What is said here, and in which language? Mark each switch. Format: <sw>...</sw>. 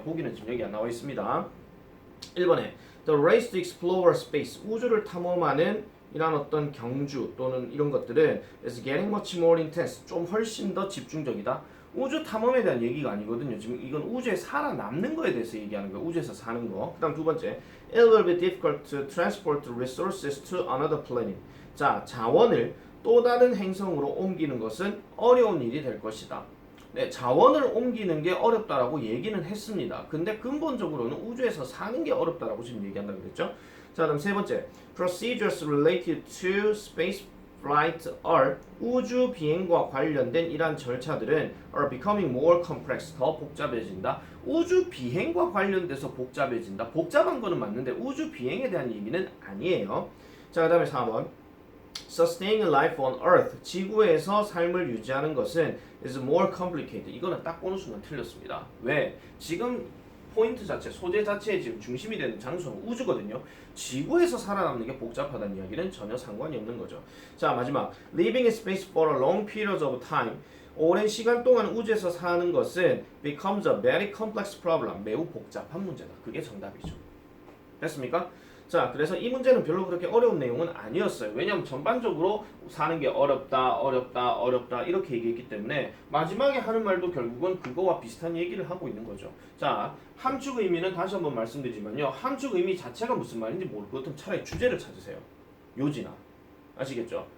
<ko>보기는 지금 여기 안 나와 있습니다. 1번에</ko> <en>The race to explore space</en> <ko>우주를 탐험하는 이런 어떤 경주 또는 이런 것들은</ko> <en>is getting much more intense</en> <ko>좀 훨씬 더 집중적이다. 우주 탐험에 대한 얘기가 아니거든요. 지금 이건 우주에 살아남는 거에 대해서 얘기하는 거예요. 우주에서 사는 거. 그 다음 두 번째</ko> <en>It will be difficult to transport resources to another planet.</en> <ko>자, 자원을 또 다른 행성으로 옮기는 것은 어려운 일이 될 것이다. 네, 자원을 옮기는 게 어렵다라고 얘기는 했습니다. 근데 근본적으로는 우주에서 사는 게 어렵다라고 지금 얘기한다고 그랬죠. 자, 그다음 세 번째</ko> <en>Procedures related to space flight are</en> <ko>우주 비행과 관련된 이러한 절차들은</ko> <en>are becoming more complex</en> <ko>더 복잡해진다. 우주 비행과 관련돼서 복잡해진다. 복잡한 거는 맞는데 우주 비행에 대한 얘기는 아니에요. 자, 그다음에 4번</ko> <en>Sustaining life on Earth</en> <ko>지구에서 삶을 유지하는 것은</ko> <en>is more complicated.</en> <ko>이거는 딱 보는 순간 틀렸습니다. 왜? 지금 포인트 자체, 소재 자체의 지금 중심이 되는 장소는 우주거든요. 지구에서 살아남는 게 복잡하다는 이야기는 전혀 상관이 없는 거죠. 자, 마지막</ko> <en>Living in space for a long period of time</en> <ko>오랜 시간 동안 우주에서 사는 것은</ko> <en>becomes a very complex problem.</en> <ko>매우 복잡한 문제다. 그게 정답이죠. 됐습니까? 자, 그래서 이 문제는 별로 그렇게 어려운 내용은 아니었어요. 왜냐하면 전반적으로 사는 게 어렵다 이렇게 얘기했기 때문에 마지막에 하는 말도 결국은 그거와 비슷한 얘기를 하고 있는 거죠. 자, 함축 의미는 다시 한번 말씀드리지만요. 함축 의미 자체가 무슨 말인지 모르거든 차라리 주제를 찾으세요. 요지나. 아시겠죠?</ko>